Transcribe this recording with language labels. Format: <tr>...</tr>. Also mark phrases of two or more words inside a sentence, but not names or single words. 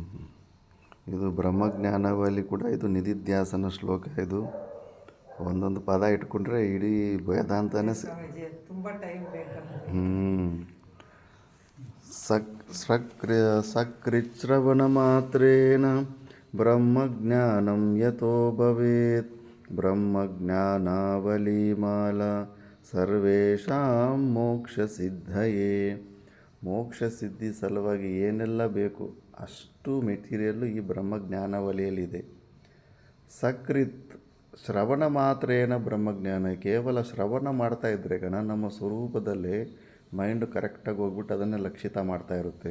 <kn>ಇದು ಬ್ರಹ್ಮಜ್ಞಾನವಲ್ಲಿ ಕೂಡ ಇದು ನಿಧಿಧ್ಯಾಸನ ಶ್ಲೋಕ. ಇದು ಒಂದೊಂದು ಪದ ಇಟ್ಕೊಂಡ್ರೆ ಇಡೀ ವೇದಾಂತನೇ ಸ್ವಾಮೀಜಿ ತುಂಬ ಟೈಮ್ ಬೇಕಾಗುತ್ತೆ.</kn> <sa>ಸಕೃಚ್ರವಣ ಮಾತ್ರೇನ ಬ್ರಹ್ಮಜ್ಞಾನಂ ಯತೋ ಭವೇತ್ ಬ್ರಹ್ಮಜ್ಞಾನಾವಲಿಮಾಲಾ ಸರ್ವೇಷಾಂ ಮೋಕ್ಷಸಿದ್ಧಯೇ.</sa> <kn>ಮೋಕ್ಷಸಿದ್ಧಿ ಸಲುವಾಗಿ ಏನೆಲ್ಲ ಬೇಕು ಅಷ್ಟು ಮೆಟೀರಿಯಲ್ಲು ಈ ಬ್ರಹ್ಮಜ್ಞಾನವಲಿಯಲ್ಲಿದೆ.</kn> <sa>ಸಕೃತ್ ಶ್ರವಣ ಮಾತ್ರೇನ ಬ್ರಹ್ಮಜ್ಞಾನ.</sa> <kn>ಕೇವಲ ಶ್ರವಣ ಮಾಡ್ತಾ ಇದ್ದರೆ ನಮ್ಮ ಸ್ವರೂಪದಲ್ಲೇ ಮೈಂಡು ಕರೆಕ್ಟಾಗಿ ಹೋಗ್ಬಿಟ್ಟು ಅದನ್ನೇ ಲಕ್ಷಿತ ಮಾಡ್ತಾ ಇರುತ್ತೆ.</kn>